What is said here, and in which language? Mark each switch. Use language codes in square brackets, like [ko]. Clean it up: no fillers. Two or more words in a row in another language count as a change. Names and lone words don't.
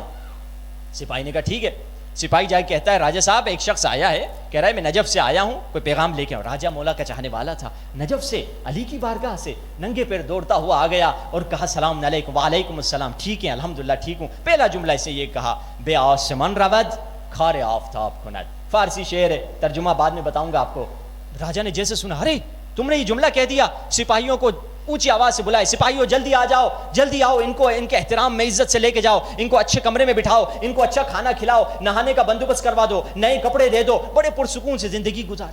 [ur] سپاہی نے کہا ٹھیک ہے۔ سپاہی جا کے کہتا ہے راجہ صاحب ایک شخص آیا ہے، کہہ رہا ہے میں نجف سے آیا ہوں، کوئی پیغام لے کے آؤں۔ راجہ مولا کا چاہنے والا تھا، نجف سے علی کی بارگاہ سے ننگے پیر دوڑتا ہوا آ گیا اور کہا [ar] سلام علیکم۔ وعلیکم السلام، [ur] ٹھیک ہے الحمدللہ ٹھیک ہوں۔ پہلا جملہ اسے یہ کہا [fa] بے آسمان رود خار آفتاب کھنت۔ [ur] فارسی شعر ہے، ترجمہ بعد میں بتاؤں گا آپ کو۔ راجہ نے جیسے سنا، ارے تم نے یہ جملہ کہہ دیا، سپاہیوں کو اونچی آواز سے بلائے، سپاہیوں جلدی آ جاؤ، جلدی آؤ، ان کو ان کے احترام میں عزت سے لے کے جاؤ، ان کو اچھے کمرے میں بٹھاؤ، ان کو اچھا کھانا کھلاؤ، نہانے کا بندوبست کروا دو، نئے کپڑے دے دو، بڑے پرسکون سے زندگی گزارے۔